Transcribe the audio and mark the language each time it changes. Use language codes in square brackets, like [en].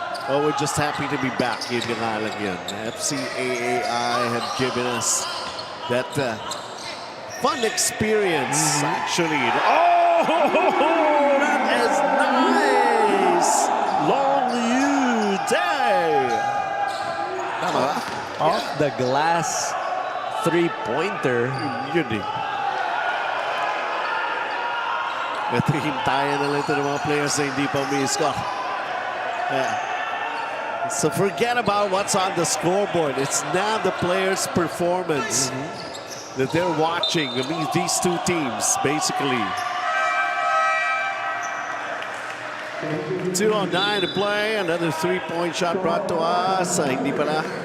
[en] Oh, we're just happy to be back in Ganalagan. FCAAI have given us that fun experience, actually. Oh, that is nice! Long Yu Day! Off the glass three-pointer. [tl] Yun eh. Ito, hintayan na lang ito ng mga players na hindi pa umiscore. [en] So forget about what's on the scoreboard. It's now the players' performance that they're watching. I mean, these two teams, basically. 2:09 to play. Another three-point shot brought to us. [tl] Hindi pala.